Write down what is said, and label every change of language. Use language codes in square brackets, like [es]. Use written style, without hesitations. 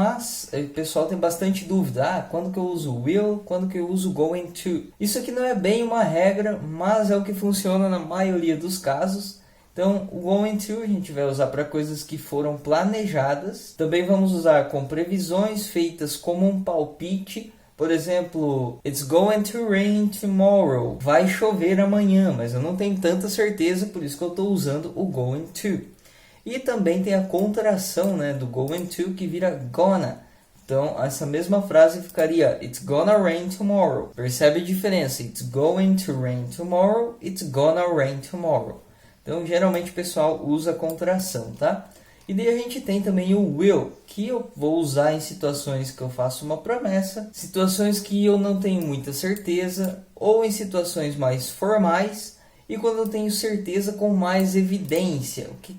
[pt] Mas o pessoal tem bastante dúvida. Quando que eu uso will? Quando que eu uso going to? Isso aqui não é bem uma regra, mas é o que funciona na maioria dos casos. Então, o going to a gente vai usar para coisas que foram planejadas. Também vamos usar com previsões feitas como um palpite. Por exemplo, [en] it's going to rain tomorrow. [pt] Vai chover amanhã, mas eu não tenho tanta certeza, por isso que eu estou usando o going to. E também tem a contração, né, do going to, que vira gonna. Então, essa mesma frase ficaria [en] it's gonna rain tomorrow. [pt] Percebe a diferença? [en] It's going to rain tomorrow, it's gonna rain tomorrow. [pt] Então, geralmente o pessoal usa a contração, tá? E daí a gente tem também o will, que eu vou usar em situações que eu faço uma promessa, situações que eu não tenho muita certeza, ou em situações mais formais, e quando eu tenho certeza com mais evidência.